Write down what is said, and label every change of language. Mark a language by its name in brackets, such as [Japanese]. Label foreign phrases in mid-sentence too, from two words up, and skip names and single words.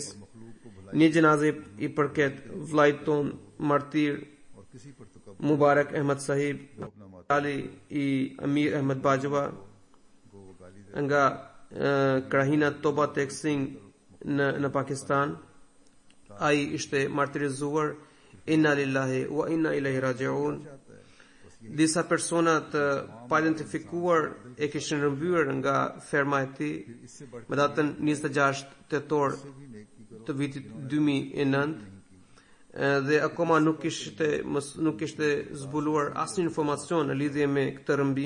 [Albanian] Një gjenaze i përket vllait ton martir Mubarak Ahmad Sahib, Ali i Amir Ahmad Bajwa, nga krahina Toba Tek Singh në Pakistan. Ai ishte martirizuar. [Arabic] إنا لله وإنا إليه راجعون. [Albanian] Disa persona të pa identifikuar e kishin rëmbyer nga ferma e tij me datën 26 tetor të vitit 2009 dhe akoma nuk kishte zbuluar asnjë informacion në lidhje me këtë rrëmbim.